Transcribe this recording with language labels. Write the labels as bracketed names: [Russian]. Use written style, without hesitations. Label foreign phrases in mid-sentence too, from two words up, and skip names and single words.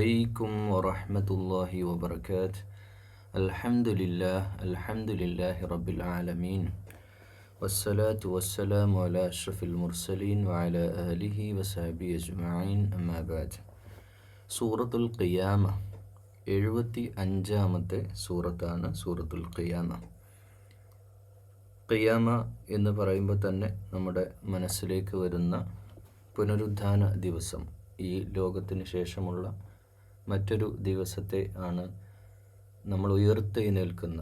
[Arabic] عليكم ورحمة الله وبركاته. الحمد لله رب العالمين والصلاة والسلام على أشرف المرسلين وعلى آله وصحبه أجمعين أما بعد. [Malayalam] സൂറത്തുൽ ഖിയാമ 75-ാമത്തെ സൂറത്താണ് സൂറത്തുൽ ഖിയാമ. ഖിയാമ എന്ന് പറയുമ്പോൾ തന്നെ നമ്മുടെ മനസ്സിലേക്ക് വരുന്ന പുനരുദ്ധാന ദിവസം, ഈ ലോകത്തിന് ശേഷമുള്ള മറ്റൊരു ദിവസത്തെ ആണ് നമ്മൾ ഉയർത്തെഴുന്നേൽക്കുന്ന.